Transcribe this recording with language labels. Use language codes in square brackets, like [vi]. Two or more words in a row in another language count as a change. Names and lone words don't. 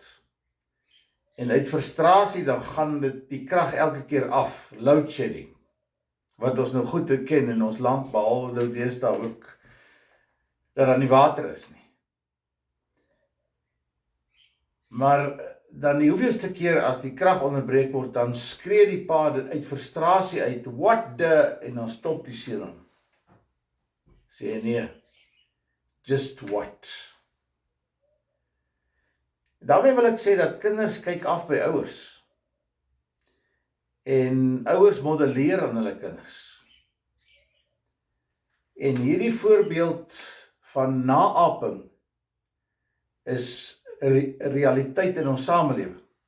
[af] En uit frustrasie dan gaan die krag elke keer af, [en] load shedding, [af] wat ons nou goed ken in ons land, behalwe nou deesdae ook dat daar nie water is nie. Maar dan die hoeveelste keer as die krag onderbreek word, dan skree die pa dit uit frustrasie uit, [en] what the, [af] en dan stop die seun hom. Sê nee, [en] just what. [af] Daarmee wil ek sê dat kinders kyk af by ouers. En ouers modelleer aan hulle kinders. En hierdie voorbeeld van naaping is 'n realiteit in ons samelewing.